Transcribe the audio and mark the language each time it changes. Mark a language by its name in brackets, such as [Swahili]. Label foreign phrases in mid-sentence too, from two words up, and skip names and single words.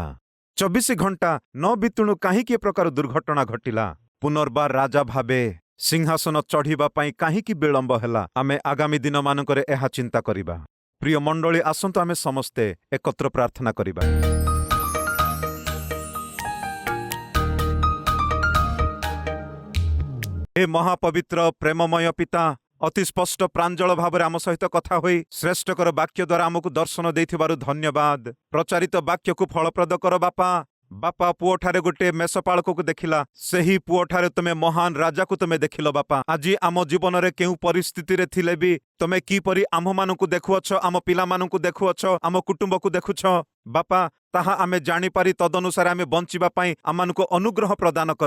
[Odia] 24 ଘଣ୍ଟା ନ ବିତୁଣୁ କାହିଁକି ଏ ପ୍ରକାର ଦୁର୍ଘଟଣା ଘଟିଲା? ପୁନର୍ବାର ରାଜା ଭାବେ ସିଂହାସନ ଚଢ଼ିବା ପାଇଁ କାହିଁକି ବିଳମ୍ବ ହେଲା? ଆମେ ଆଗାମୀ ଦିନମାନଙ୍କରେ ଏହା ଚିନ୍ତା କରିବା। ପ୍ରିୟ ମଣ୍ଡଳୀ, ଆସନ୍ତୁ ଆମେ ସମସ୍ତେ ଏକତ୍ର ପ୍ରାର୍ଥନା କରିବା। ହେ ମହାପବିତ୍ର ପ୍ରେମମୟ ପିତା, ଅତି ସ୍ପଷ୍ଟ ପ୍ରାଞ୍ଜଳ ଭାବରେ ଆମ ସହିତ କଥା ହୋଇ ଶ୍ରେଷ୍ଠକର ବାକ୍ୟ ଦ୍ୱାରା ଆମକୁ ଦର୍ଶନ ଦେଇଥିବାରୁ ଧନ୍ୟବାଦ। ପ୍ରଚାରିତ ବାକ୍ୟକୁ ଫଳପ୍ରଦ କର ବାପା। ବାପା ପୁଅଠାରେ ଗୋଟିଏ ମେଷପାଳକକୁ ଦେଖିଲା, ସେହି ପୁଅଠାରେ ତୁମେ ମହାନ ରାଜାକୁ ତୁମେ ଦେଖିଲ ବାପା। ଆଜି ଆମ ଜୀବନରେ କେଉଁ ପରିସ୍ଥିତିରେ ଥିଲେ ବି ତୁମେ କିପରି ଆମ୍ଭମାନଙ୍କୁ ଦେଖୁଅଛ, ଆମ ପିଲାମାନଙ୍କୁ ଦେଖୁଅଛ, ଆମ କୁଟୁମ୍ବକୁ ଦେଖୁଛ ବାପା, ତାହା ଆମେ ଜାଣିପାରି ତଦନୁସାରେ ଆମେ ବଞ୍ଚିବା ପାଇଁ ଆମମାନଙ୍କୁ ଅନୁଗ୍ରହ ପ୍ରଦାନ କର।